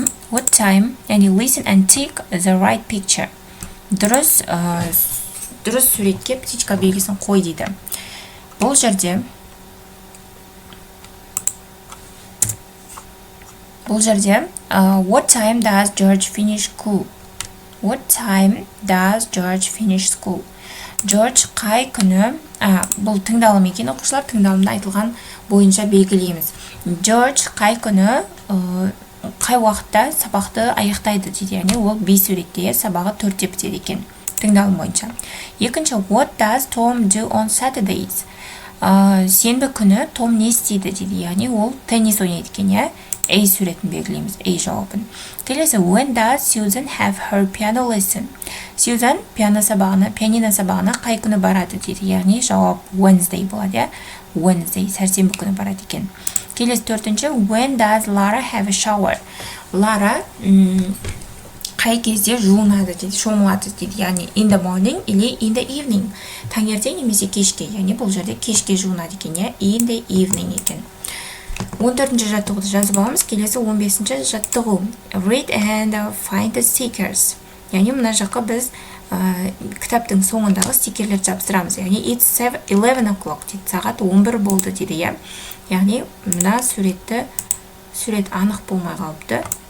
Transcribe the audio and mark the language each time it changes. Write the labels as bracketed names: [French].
[English] What time, яғни listen and take the right picture. [Kazakh] Дұрыс суретке птичка белгісін қой дейді. Бұл жерде [English] what time does George finish school? What time does George finish school? [Kazakh] George қай күні, бұл тыңдалым екен, оқушылар тыңдалымда айтылған бойынша белгілейміз. George қай күні, қай уақытта сабақты аяқтайды дейді. Яғни ол 5 суретте сабағы 4-те бітеді екен, тыңдалым бойынша. [English] Екінші, what does Tom do on Saturdays? [Kazakh] Сенбі күні Том не істейді дейді. Яғни ол теннис ойнайды екен. A суретін белгілейміз, A жауабын. [English] Келесі, when does Susan have her piano lesson? [Kazakh] Susan пианино сабағына қай күні барады дейді. Яғни жауап Wednesday болады. Wednesday, сәрсенбі күні барады екен. Келесі төртінші, [English] when does Lara have a shower? [Kazakh] Lara қай кезде жуынады дейді, шомылады дейді. [English] Яғни in the morning или in the evening. [Kazakh] Таңертең немесе кешке. Яғни бұл жерде кешке жуынады екен. [English] In the evening екен. [Kazakh] 14-ші жаттығуды жазып аламыз. Келесі 15-ші жаттығу. [English] Read and find the stickers. [Kazakh] Яғни мына жаққа біз кітаптың соңындағы стикерлерді жабыстырамыз. Яғни [English] it's 11 o'clock [Kazakh] дейді. Сағат 11 болды дейді. Яғни мына сурет анық болмай қалыпты.